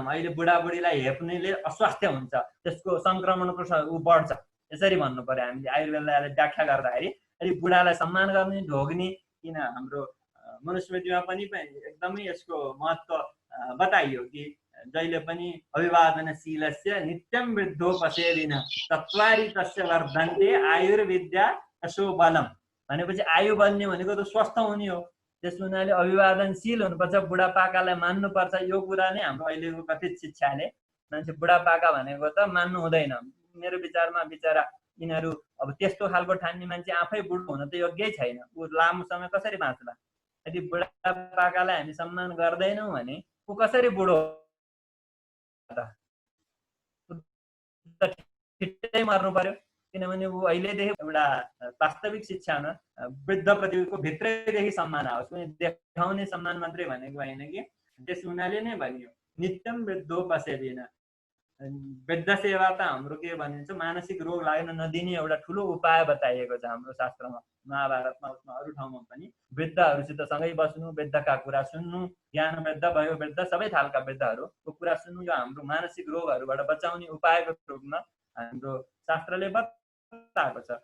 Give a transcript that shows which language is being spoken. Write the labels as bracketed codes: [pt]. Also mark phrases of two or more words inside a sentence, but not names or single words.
[ne] अहिले बुढाबुढीलाई हेप्नेले अस्वास्थ्य हुन्छ, त्यसको सङ्क्रमणको ऊ बढ्छ, यसरी भन्नु पर्यो हामीले आयुर्वेदलाई व्याख्या गर्दाखेरि। अहिले बुढालाई सम्मान गर्ने, ढोग्ने, किन हाम्रो मनुस्मृतिमा पनि एकदमै यसको महत्त्व बताइयो कि जहिले पनि [sa] अभिवादनशीलस्य नित्यम वृद्धो पसेदिन चत्वारि तस्य वर्धन्ते आयुर्विद्या यशो बलम। [ne] भनेपछि आयु बढ्ने भनेको त स्वस्थ हुने हो। त्यस हुनाले अभिवादनशील हुनुपर्छ, बुढापाकालाई मान्नुपर्छ। यो कुरा नै हाम्रो अहिलेको कथित शिक्षाले मान्छे बुढापाका भनेको त मान्नु हुँदैन। मेरो विचारमा बिचरा यिनीहरू अब त्यस्तो खालको ठान्ने मान्छे आफै बुढो हुन त योग्यै छैन। ऊ लामो समय कसरी बाँच्ला? यदि बुढापाकालाई हामी सम्मान गर्दैनौँ भने ऊ कसरी बुढो छिट्टै मर्नु पर्यो। किनभने ऊ अहिलेदेखि एउटा वास्तविक शिक्षामा वृद्धप्रतिको भित्रैदेखि सम्मान आओस्, कुनै देखाउने सम्मान मात्रै भनेको होइन कि। त्यस हुनाले नै भनियो [sa] नित्यम वृद्धो पसेदिन। [ne] वृद्ध सेवा त हाम्रो के भनिन्छ, मानसिक रोग लाग्न नदिने एउटा ठुलो उपाय बताइएको छ हाम्रो शास्त्रमा, महाभारतमा, उसमा अरू ठाउँमा पनि। वृद्धहरूसित सँगै बस्नु, वृद्धका कुरा सुन्नु, ज्ञान वृद्ध भयो वृद्ध सबै खालका वृद्धहरूको कुरा सुन्नु, यो हाम्रो मानसिक रोगहरूबाट बचाउने उपायको रूपमा हाम्रो शास्त्रले बताएको छ।